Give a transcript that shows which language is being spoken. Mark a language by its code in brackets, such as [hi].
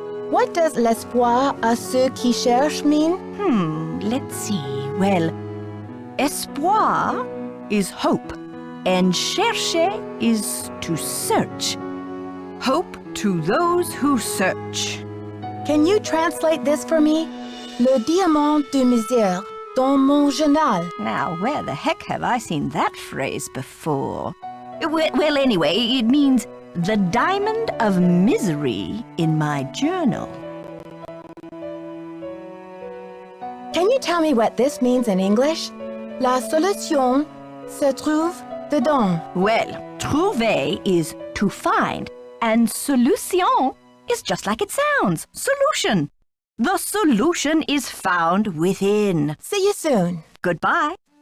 [en] What does [fr] l'espoir à ceux qui cherchent [en] mean? Let's see. Well, espoir is hope, and chercher is to search. Hope to those who search. Can you translate this for me? [fr] Le diamant de misère dans mon journal. [en] Now, where the heck have I seen that phrase before? Well, anyway, it means the diamond of misery in my journal. Can you tell me what this means in English? [fr] La solution se trouve dedans. [en] Well, trouver is to find, and solution is just like it sounds, solution. The solution is found within. See you soon. Goodbye.